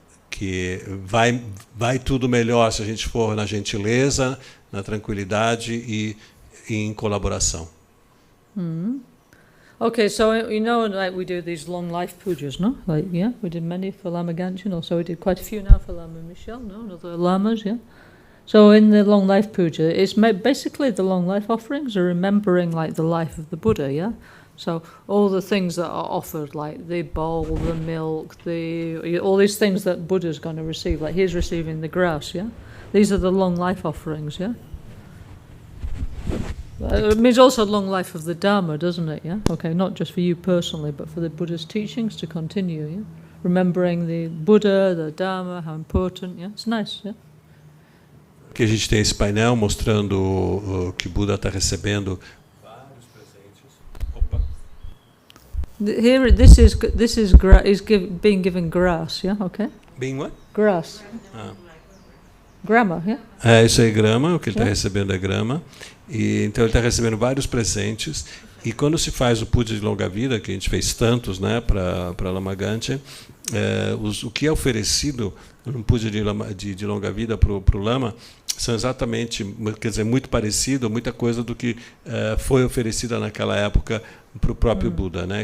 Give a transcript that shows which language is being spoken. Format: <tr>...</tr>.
<pt>que vai tudo melhor se a gente for na gentileza, na tranquilidade e em colaboração.</pt> <en>Okay, so like we do these long life pujas, no? Like, yeah, we did many for Lama Gangchen, also we did quite a few now for Lama Michel, no? And other lamas, yeah. So in the long life puja, it's basically the long life offerings are remembering like the life of the Buddha, yeah. So all the things that are offered, like the bowl, the milk, all these things that Buddha's going to receive, like he's receiving the grass, yeah. These are the long life offerings, yeah. It means also long life of the Dharma, doesn't it? Yeah. Okay, not just for you personally, but for the Buddha's teachings to continue. Yeah. Remembering the Buddha, the Dharma, how important. Yeah, it's nice. Yeah.</en> <pt>Que a gente tem esse painel mostrando que Buda está recebendo vários presentes. Opa.</pt> <en>Here, is being given grass. Yeah. Okay. Being what? Grass. Grama. Yeah.</en> <pt>Isso aí é grama. O que ele está recebendo é grama. E então ele está recebendo vários presentes, e quando se faz o puja de longa vida, que a gente fez tantos, né, para Lama Gangchen, o que é oferecido no puja de longa vida para o Lama são exatamente, quer dizer, muito parecido, muita coisa do que foi oferecida naquela época para o próprio Buda, né?</pt>